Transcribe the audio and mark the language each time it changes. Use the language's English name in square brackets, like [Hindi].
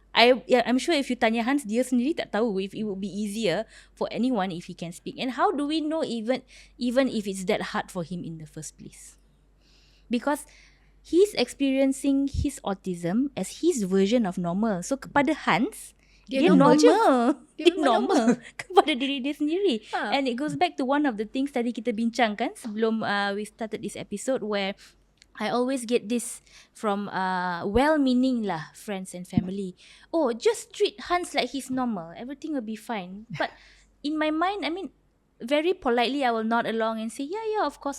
[English] I'm sure if you [Malay] tanya [English] Hans, [Malay] dia sendiri tak tahu [English] if it would be easier for anyone if he can speak. And how do we know even if it's that hard for him in the first place? Because he's experiencing his autism as his version of normal. [Malay] So kepada Hans, dia normal. Dia normal kepada diri dia sendiri. [English] And it goes back to one of the things [Malay] tadi kita bincangkan sebelum [English] we started this episode, where I always get this from well-meaning lah friends and family. Oh, just treat Hans like he's normal. Everything will be fine. But in my mind, I mean, very politely I will nod along and say, yeah, of course.